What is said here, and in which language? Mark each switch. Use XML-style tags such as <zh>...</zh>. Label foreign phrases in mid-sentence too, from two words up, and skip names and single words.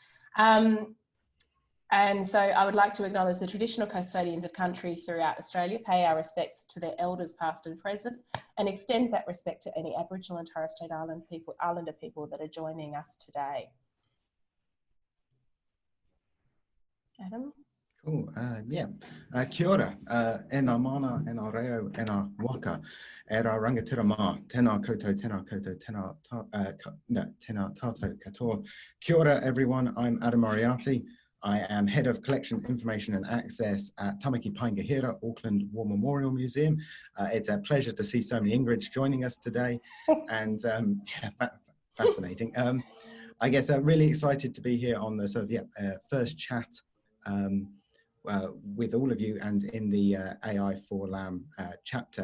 <en>And so I would like to acknowledge the traditional custodians of country throughout Australia, pay our respects to their elders past and present, and extend that respect to any Aboriginal and Torres Strait Islander people that are joining us today. Adam? Cool, yeah.</en> <mi>Kia ora, e ngā mana, e ngā reo, e ngā waka, e rā rangatira mā, tēnā koutou, tēnā tātou katoa. Kia ora</mi> <en>everyone, I'm Adam Moriarty. I am Head of Collection, Information and Access at Tamaki Paingahira, Auckland War Memorial Museum. It's a pleasure to see so many Ingrids joining us today, and yeah, fascinating. I guess really excited to be here on the sort of first chat with all of you, and in the AI4LAM chapter.</en>